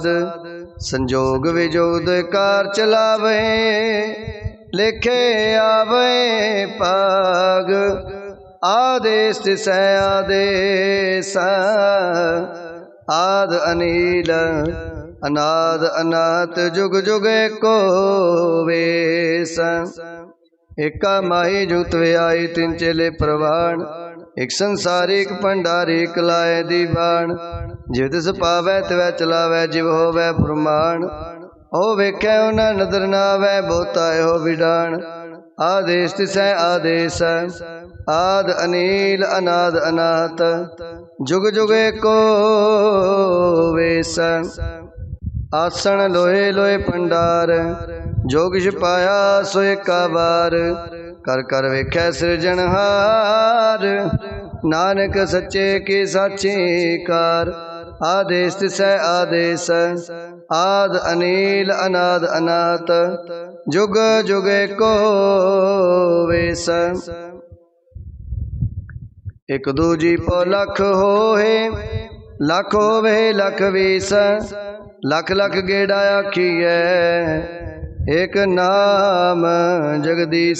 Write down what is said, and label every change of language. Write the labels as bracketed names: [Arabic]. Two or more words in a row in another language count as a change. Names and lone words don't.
[Punjabi] ਸੰਜੋਗ ਵਿਜੋਗ ਕਾਰ ਚਲਾਵੇ, ਲੇਖੇ ਆਵੇ ਪਾਗ। ਆਦੇਸ ਤਿਸੈ ਆਦੇਸ, ਆਦ ਅਨੀਲ ਅਨਾਦ ਅਨਾਥ, ਜੁਗ ਜੁਗ ਏਕੋ ਵੇਸ। ਏਕਾ ਮਾਹੀ ਜੁਗਤ ਵਿਆਈ, ਤਿਨ ਚੇਲੇ ਪਰਵਾਣ। ਏਕ ਸੰਸਾਰੀ ਏਕ ਭੰਡਾਰੀ, ਏਕ ਲਾਏ ਦੀਵਾਨ। ਜਿਵ ਤਿਸ ਪਾਵੈ ਤਿਵੈ ਚਲਾਵੈ, ਜਿਵ ਹੋਵੈ ਪਰਵਾਣ। ਓ ਵੇਖੈ ਉਨ੍ਹੇਂ ਨਦਰ ਨ ਆਵੈ, ਬਹੁਤਾ ਹੋ ਵਿਡਾਣ। ਆਦੇਸ ਤਿਸੈ ਆਦੇਸ, ਆਦ ਅਨੀਲ ਅਨਾਦ ਅਨਾਥ, ਜੁਗ ਜੁਗ ਏਕੋ ਵੇਸ। ਆਸਣ ਲੋਹੇ ਲੋਹੇ ਭੰਡਾਰ, ਜੋ ਕਿਛ ਪਾਇਆ ਸੋ ਏਕਾ ਬਾਰ। ਕਰ ਕਰ ਵੇਖੈ ਸਿਰਜਣਹਾਰ, ਨਾਨਕ ਸੱਚੇ ਕੀ ਸਾਚੀ ਕਾਰ। ਆਦੇਸ ਤਿਸੈ ਆਦੇਸ, ਆਦ ਅਨੀਲ ਅਨਾਦ ਅਨਾਥ, ਜੁਗ ਜੁਗ ਏਕੋ ਵੇਸ। ਏਕ ਦੂਜੀ ਪੌ ਲਖ ਹੋਏ, ਲਖ ਹੋਵੇ ਲਖ ਬੀਸ। ਲਖ ਲਖ ਗੇੜਾ ਆਖੀਐ, ਏਕ ਨਾਮ ਜਗਦੀਸ।